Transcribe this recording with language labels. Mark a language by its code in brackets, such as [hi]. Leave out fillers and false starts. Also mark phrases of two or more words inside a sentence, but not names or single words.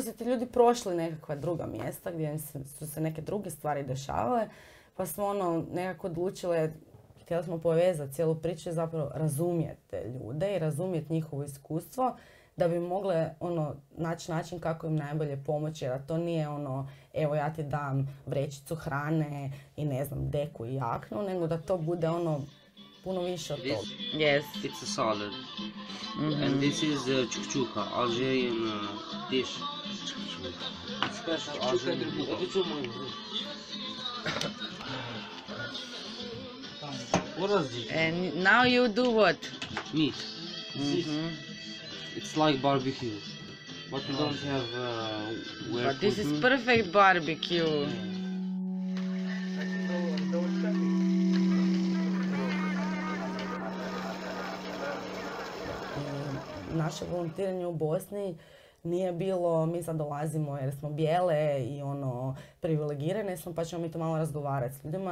[hr] su ti ljudi prošli nekakva druga mjesta gdje su se neke druge stvari dešavale, pa smo nekako odlučile, htjeli smo povezati cijelu priču i zapravo razumjeti te ljude i razumjeti njihovo iskustvo, da bi mogle naći način kako im najbolje pomoći, jer to nije evo ja ti dam vrećicu hrane i ne znam, deku i jaknu, nego da to bude puno više od toga. [en] Yes. It's a salad. And this is chukchuka, Algerian dish. It's special Algerian dish. What is this? And now you do what? Meat. It's like barbecue, but we don't have where But this is food. perfect barbecue. [hr] Naše volontiranje u Bosni nije bilo mi sad dolazimo jer smo bijele i privilegirane smo pa ćemo mi to malo razgovarati s ljudima.